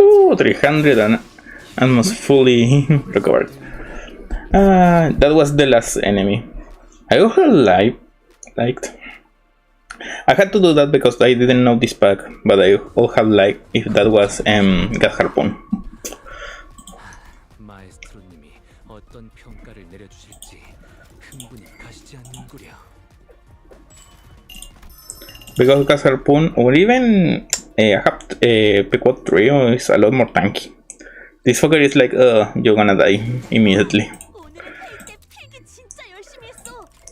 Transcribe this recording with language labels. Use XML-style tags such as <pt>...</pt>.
<en>Ooh, 300 and almost fully recovered. That was the last enemy. I would have liked. I had to do that because I didn't know this pack, but I would have liked if that was Gas Harpoon.</en> <ko>마에스트로님이 어떤 평가를 내려주실지 흥분이 가시지 않는구려.</ko> <en>Because Gas Harpoon or even P4 Trio is a lot more tanky. This fucker is like, you're gonna die immediately.</en> <ko>오늘의 회의 때 필기 진짜 열심히 했어.</ko>